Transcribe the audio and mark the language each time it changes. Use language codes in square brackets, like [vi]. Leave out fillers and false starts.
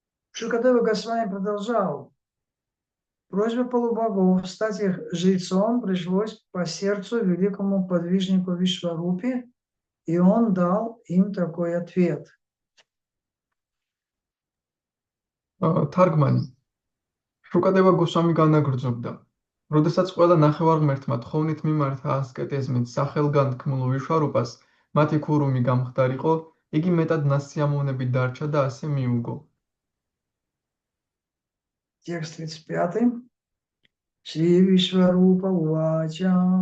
[ru] Шукадева Госвами продолжал. Просьба полубогов стать их жрецом пришлось по сердцу великому подвижнику Вишварупе, и он дал им такой ответ. [ka] Თარგმანი. შუკადევა გოსვამი განაგრძობდა. როდესაც ყველა ნახევარღმერთმა თხოვნით მიმართა ასკეტიზმით სახელგანთქმულ ვიშვარუპას მათი ქურუმი გამხდარიყო, იგი მეტად ნასიამოვნებით დარჩა და ასე მიუგო. [ru] Текст 35. Шри Вишварупа Увача